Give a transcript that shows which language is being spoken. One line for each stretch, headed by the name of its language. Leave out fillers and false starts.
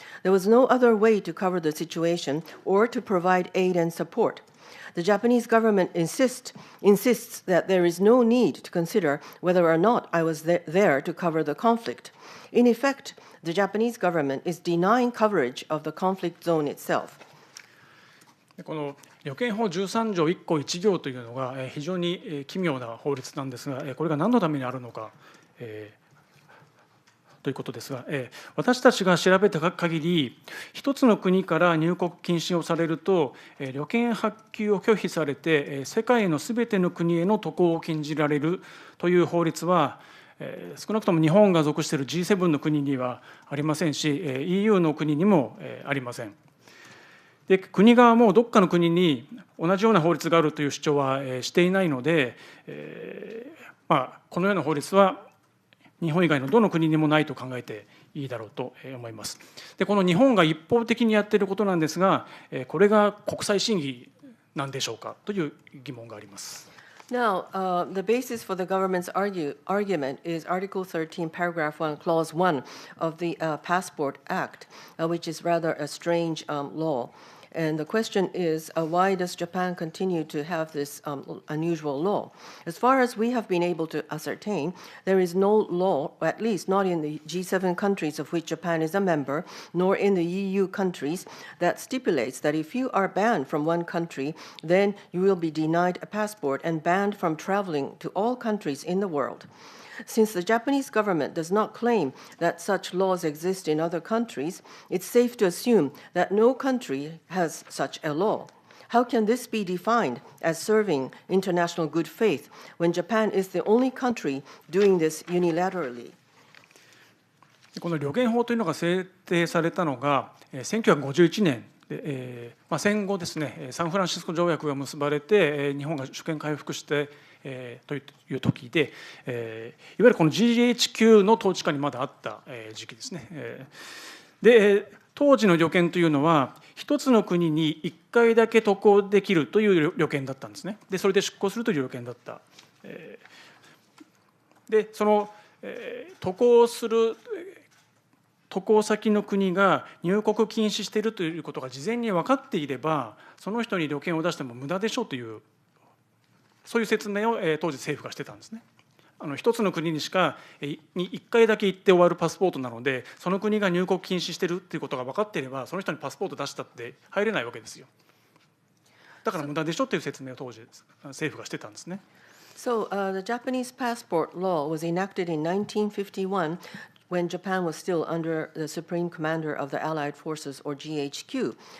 English: There was no other way to cover the situation or to provide aid and support. The Japanese government insists that there is no need to consider whether or not I was there to cover the conflict. In effect, the Japanese government is denying coverage of the conflict zone itself.
Japanese: この旅券法13条1項1行というのが非常に奇妙な法律なんですが、これが何のためにあるのかということですが、私たちが調べた限り、一つの国から入国禁止をされると、旅券発給を拒否されて、世界のすべての国への渡航を禁じられるという法律は、少なくとも日本が属している G7 の国にはありませんし、EU の国にもありません。で国側もどっかの国に同じような法律があるという主張はしていないので、このような法律は日本以外のどの国にもないと考えていいだろうと思います。でこの日本が一方的にやっていることなんですが、これが国際審議なんでしょうかという疑問があります。
English: Now, the basis for the government's argument is Article 13, Paragraph 1, Clause 1 of the Passport Act, which is rather a strange law. And the question is, why does Japan continue to have this unusual law? As far as we have been able to ascertain, there is no law, at least not in the G7 countries of which Japan is a member, nor in the EU countries, that stipulates that if you are banned from one country, then you will be denied a passport and banned from traveling to all countries in the world. Since the Japanese government does not claim that such laws exist in other countries, it's safe to assume that no country has such a law. How can this be defined as serving international good faith when Japan is the only country doing this unilaterally?
Japanese: この旅券法というのが制定されたのが1951年で、戦後ですね、サンフランシスコ条約が結ばれて日本が主権回復してという時で、いわゆるこの GHQ の統治下にまだあった時期ですね。で当時の旅券というのは一つの国に1回だけ渡航できるという旅券だったんですね。でそれで出航するという旅券だった。でその渡航先の国が入国禁止しているということが事前に分かっていれば、その人に旅券を出しても無駄でしょうという、そういう説明を当時政府がしてたんですね。一つの国にしか1回だけ行って終わるパスポートなので、その国が入国禁止しているということが分かっていれば、その人にパスポート出したって入れないわけですよ。だから無駄でしょという説明を当時政府がしてたんですね。
English: So, the Japanese passport law was enacted in 1951. when Japan was still under the Supreme Commander of the Allied Forces, or GHQ.